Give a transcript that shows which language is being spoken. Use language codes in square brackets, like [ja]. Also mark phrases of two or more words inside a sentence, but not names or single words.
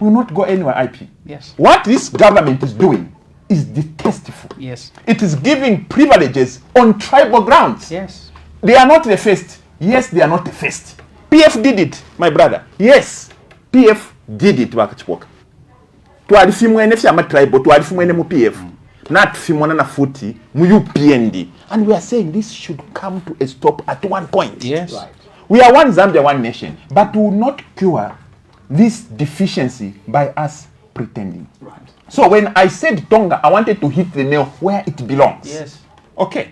[en] We will not go anywhere, IP. Yes. What this government is doing is detestable. Yes. It is giving privileges on tribal grounds. Yes. They are not the first. Yes, they are not the first. PF did it, my brother. Yes, PF did it. [bem] Twalifimwene fyama tribal, twalifimwene mu PF. Not fimwana na futi mu UPND. [en] And we are saying this should come to a stop at one point. Yes. Right. We are one Zambia, one nation. But we will not cure this deficiency by us pretending. Right. So when I said Tonga, I wanted to hit the nail where it belongs. Yes. Okay.